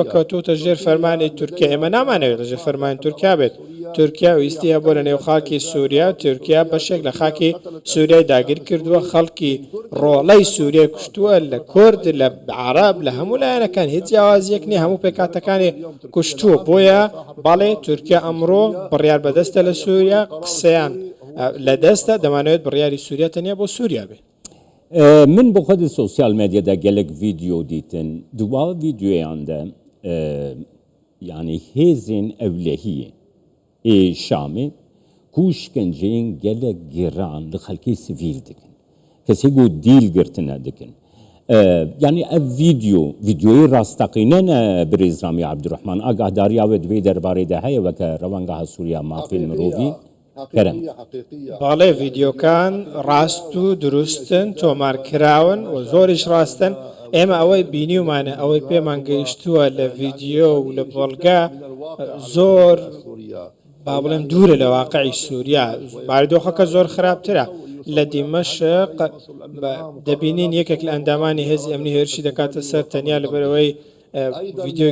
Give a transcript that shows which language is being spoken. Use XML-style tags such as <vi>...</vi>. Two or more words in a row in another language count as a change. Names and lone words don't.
<ckb>کەوتوتە ژێر فەرمانی تورکیا ئێمە نامانەوێت ژێر فەرمانی تورکیا بێت تورکیا ویستی هەبوو لە نێو خاکی سووریا تورکیا بەشێک لە خاکی سووریای داگیر کردووە خەڵکی ڕۆڵەی سووریای کوشتووە لە کورد لە عەرەب لە هەموو لایەنەکان هیچ جیاوازیەک نییە هەموو پێکاتەکانی کوشتووە بۆیە بەڵێ تورکیا ئەمڕۆ بڕیار بەدەستە لە سووریا قسەیان لە دەستە دەمانەوێت بڕیاری سووریا تەنیا بۆ سووریا بێت.</ckb> <ku>من بۆ خۆت سۆسیال مێدیادا gelek ڤیدیۆ دیتن دووا ڤیدیۆیان de yani hêzên ewlehiyê ê Şamê ku şkenceyên gelek giran li xelkê sivîl dikin kesê ku dîl girtine dikin yani ev vîdyoyê rastaqîne ne Birêz Ramî Abdurrahman agahdariya we divê derbarê de heye weke rewangeha Sûriya mafên mirovî</ku> <ckb>باڵێ ڤیدیۆکان ڕاست و دروستن تۆمارکراون و زۆریش ڕاستن ئێمە ئەوەی بینیومانە ئەوەی پێمان گەیشتووە لە ڤیدیۆ و لە بەڵگا زۆر با بڵێم دوورە لە واقعی سووریا باردۆخەکە زۆر خراپترە لە دیمەشق دەبینین یەکێک لە ئەندامانی هێزی ئەمنی هێرشی دەکاتە سەر تەنیا لەبەرەوەی ڤیدیۆ</ckb>